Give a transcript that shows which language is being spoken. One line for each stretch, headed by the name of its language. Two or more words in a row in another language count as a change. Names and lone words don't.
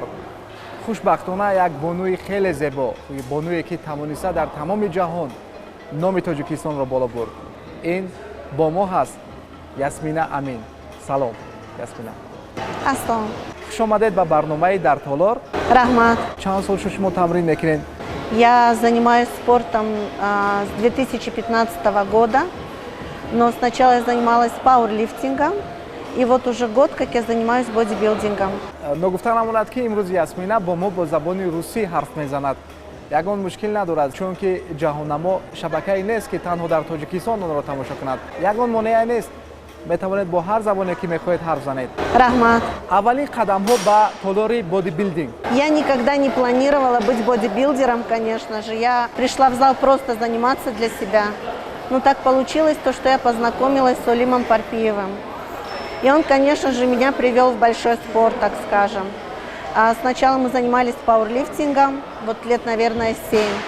Tajik: хушбахтона як бонуи хеле зебо, бонуе ки тавониста дар тамоми ҷаҳон номи Тоҷикистонро боло бурд. Ин бо мо ҳаст Ясмина Амин. Салом, Ясмина. Аслом. Хуш омадед ба барномаи дар Толор. Рахмат. Чанд сол шуд шумо тамрин мекунед?
Russian: Я занимаюсь спортом с 2015 года, но сначала я занималась пауэрлифтингом, и вот уже год, как я занимаюсь бодибилдингом.
Tajik: Ногуфта намонад ки имрӯз Ясмина бо мо бо забони русӣ ҳарф мезанад. Ягон мушкил надорад, чунки ҷаҳоннамо шабакае нест, ки танҳо дар Тоҷикистон онро тамошо кунад. Ягон монеа нест. Метавонед бо ҳар забоне ки мехоҳед ҳарф занед. Рахмат. Аввалин қадамҳо ба толори бодибилдинг.
Russian: Я никогда не планировала быть бодибилдером, конечно же. Я пришла в зал просто заниматься для себя. Но так получилось, что я познакомилась с Олимом Парпиевым. И он, конечно же, меня привел в большой спорт, так скажем. Сначала мы занимались пауэрлифтингом, вот лет, наверное, 7.